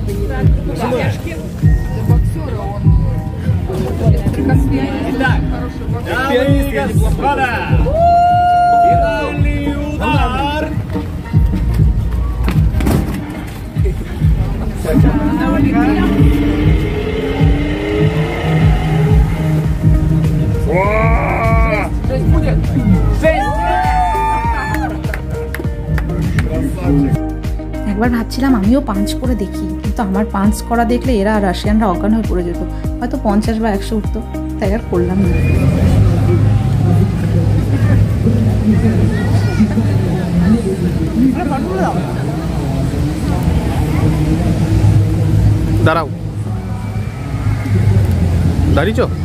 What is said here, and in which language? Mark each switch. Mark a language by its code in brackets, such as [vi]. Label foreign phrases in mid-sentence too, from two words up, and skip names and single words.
[ru] Итак, дамы и господа, финальный удар. Шесть будет! 6! [bn] একবার ভাবছিলাম আমিও পাঞ্চ করে দেখি, কিন্তু আমার পাঞ্চ করা দেখলে এরা রাশিয়ানরা অজ্ঞান হয়ে পড়ে যেত, হয়তো 50 বা 100 উঠতো, তাই আর করলাম না। দাঁড়াও, দাঁড়িয়েছ?